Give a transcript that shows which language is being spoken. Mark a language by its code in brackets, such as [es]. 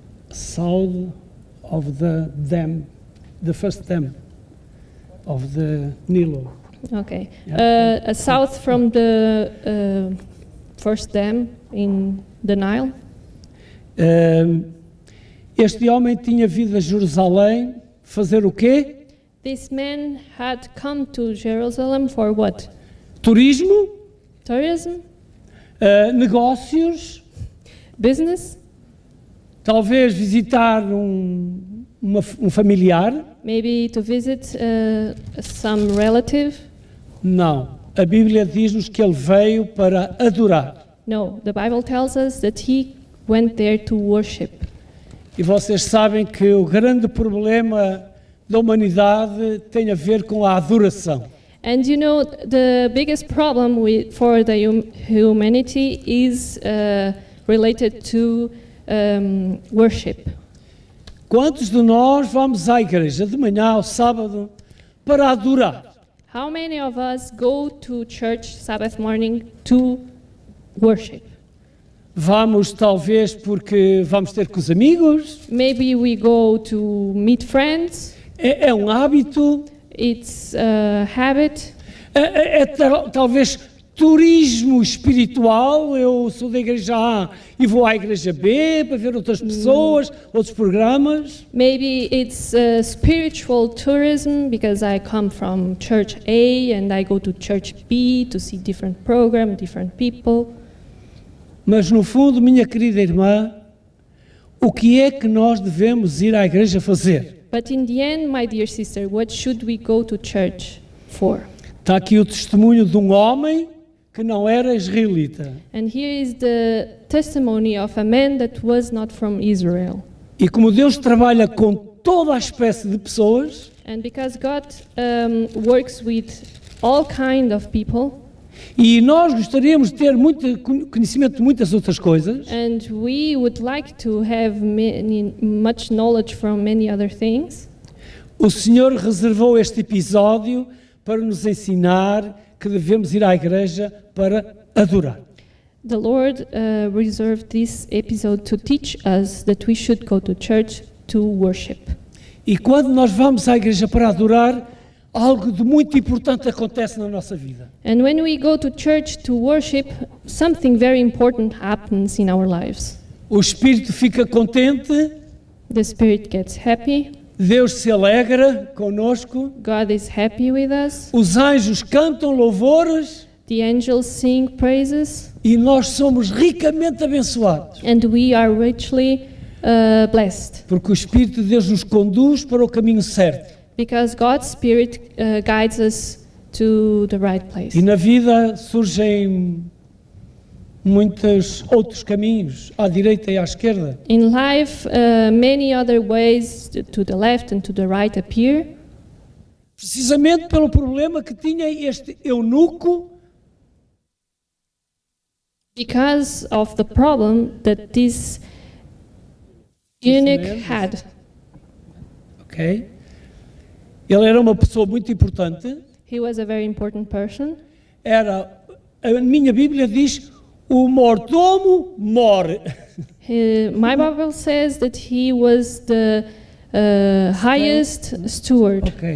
[en] south of the dam, the first dam of the Nilo. Okay, south from the first dam in the Nile. [pt] Este homem tinha vindo a Jerusalém fazer o quê? [en] This man had come to Jerusalem for what? [pt] Turismo, [en] Tourism? [pt] negócios, [en] Business? [pt] talvez visitar um familiar. [en] Maybe to visit some relative? [pt] Não, a Bíblia diz-nos que ele veio para adorar. [en] No, the Bible tells us that he went there to worship. [pt] E vocês sabem que o grande problema da humanidade tem a ver com a adoração. [en] And you know, the biggest problem for the humanity is related to worship. [pt] Quantos de nós vamos à igreja de manhã ao sábado para adorar? [en] How many of us go to church Sabbath morning to worship? [pt] Vamos talvez porque vamos ter com os amigos, [en] Maybe we go to meet friends. [pt] é um hábito, [en] It's a habit. [pt] talvez turismo espiritual, eu sou da igreja A e vou à igreja B para ver outras pessoas, outros programas. [en] Maybe it's spiritual tourism because I come from church A and I go to church B to see different programs, different people. [pt] Mas no fundo, minha querida irmã, o que é que nós devemos ir à igreja fazer? [en] But in the end, my dear sister, what should we go to church for? [pt] Está aqui o testemunho de um homem que não era israelita. [en] And here is the testimony of a man that was not from Israel. [pt] E como Deus trabalha com toda a espécie de pessoas, [en] And because God works with all kind of people, [pt] e nós gostaríamos de ter muito conhecimento de muitas outras coisas, [en] and we would like to have much knowledge from many other things, [pt] o Senhor reservou este episódio para nos ensinar que devemos ir à igreja para adorar. [en] the Lord reserved this episode to teach us that we should go to church to worship. [pt] E quando nós vamos à igreja para adorar, algo de muito importante acontece na nossa vida. [en] And when we go to church to worship, something very important happens in our lives. [pt] O espírito fica contente, [en] The spirit gets happy, [pt] Deus se alegra conosco, [en] God is happy with us, [pt] os anjos cantam louvores [en] the angels sing praises, [pt] e nós somos ricamente abençoados. [en] and we are richly blessed. [pt] Porque o Espírito de Deus nos conduz para o caminho certo. [en] Because God's Spirit guides us to the right place. [pt] E na vida surgem muitos outros caminhos, à direita e à esquerda. [en] In life, many other ways to the left and to the right appear, [pt] Precisamente pelo problema que tinha este eunuco, [en] because of the problem that this eunuch had. ok? [pt] Ele era uma pessoa muito importante. [en] He was a very important person. [pt] A minha Bíblia diz, o mordomo more. [en] My Bible says that he was the highest steward.